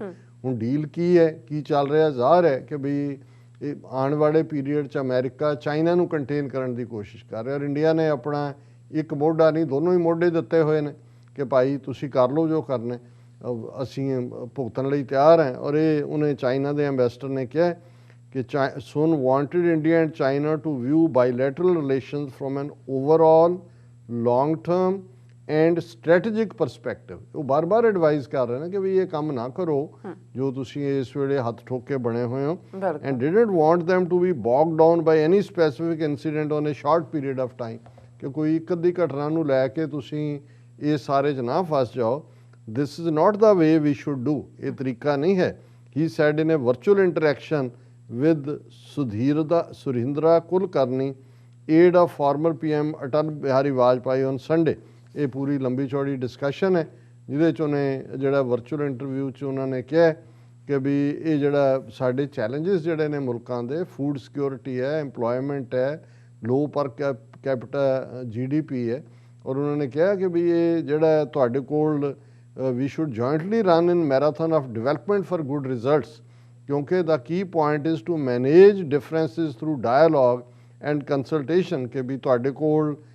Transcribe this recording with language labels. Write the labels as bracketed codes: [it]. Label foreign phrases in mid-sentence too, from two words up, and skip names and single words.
[pa] ਹੁਣ ਡੀਲ ਕੀ ਹੈ, ਕੀ ਚੱਲ ਰਿਹਾ, ਜ਼ਾਹਰ ਹੈ ਕਿ ਬਈ ਇਹ ਆਉਣ ਵਾਲੇ ਪੀਰੀਅਡ 'ਚ ਅਮਰੀਕਾ ਚਾਈਨਾ ਨੂੰ ਕੰਟੇਨ ਕਰਨ ਦੀ ਕੋਸ਼ਿਸ਼ ਕਰ ਰਿਹਾ, ਔਰ ਇੰਡੀਆ ਨੇ ਆਪਣਾ ਇੱਕ ਮੋਢਾ ਨਹੀਂ ਦੋਨੋਂ ਹੀ ਮੋਢੇ ਦਿੱਤੇ ਹੋਏ ਨੇ ਕਿ ਭਾਈ ਤੁਸੀਂ ਕਰ ਲਓ ਜੋ ਕਰਨਾ, ਅਸੀਂ ਭੁਗਤਣ ਲਈ ਤਿਆਰ ਹਾਂ। ਔਰ ਇਹ ਉਹਨੇ ਚਾਈਨਾ ਦੇ ਐਂਬੈਸਡਰ ਨੇ ਕਿਹਾ ਕਿ [en] Sun wanted India and China to view bilateral relations from an overall long-term and strategic perspective। [pa] ਉਹ ਬਾਰ-ਬਾਰ ਐਡਵਾਈਜ਼ ਕਰ ਰਹੇ ਨੇ ਕਿ ਵੀ ਇਹ ਕੰਮ ਨਾ ਕਰੋ ਜੋ ਤੁਸੀਂ ਇਸ ਵੇਲੇ ਹੱਥ ਠੋਕ ਕੇ ਬਣੇ ਹੋਏ ਹੋ, [en] and didn't want them to be bogged down by any specific incident on a short period of time, [pa] ਕਿ ਕੋਈ ਇੱਕ ਅੱਧੀ ਘਟਨਾ ਨੂੰ ਲੈ ਕੇ ਤੁਸੀਂ ਇਹ ਸਾਰੇ 'ਚ ਨਾ ਫਸ ਜਾਓ। [en] This is not the way we should do, [pa] ਇਹ ਤਰੀਕਾ ਨਹੀਂ ਹੈ। [en] He said in a virtual interaction with Surindra Kulkarni, aide of former PM Atal Bihari Vajpayee on Sunday। [pa] ਇਹ ਪੂਰੀ ਲੰਬੀ ਚੌੜੀ ਡਿਸਕਸ਼ਨ ਹੈ ਜਿਹਦੇ 'ਚ ਉਹਨੇ ਜਿਹੜਾ ਵਰਚੁਅਲ ਇੰਟਰਵਿਊ 'ਚ ਉਹਨਾਂ ਨੇ ਕਿਹਾ ਕਿ ਵੀ ਇਹ ਜਿਹੜਾ ਸਾਡੇ ਚੈਲੰਜਸ ਜਿਹੜੇ ਨੇ ਮੁਲਕਾਂ ਦੇ, [en] food security [pa] ਹੈ, ਐਮਪਲੋਇਮੈਂਟ ਹੈ, [en] low per capita GDP [pa] ਹੈ, ਔਰ ਉਹਨਾਂ ਨੇ ਕਿਹਾ ਕਿ ਵੀ ਇਹ ਜਿਹੜਾ ਤੁਹਾਡੇ ਕੋਲ [en] we should jointly run in marathon of development for good results, [pa] ਕਿਉਂਕਿ [en] the key point is to manage differences through dialogue and consultation, [pa] ਕਿ ਵੀ ਤੁਹਾਡੇ ਕੋਲ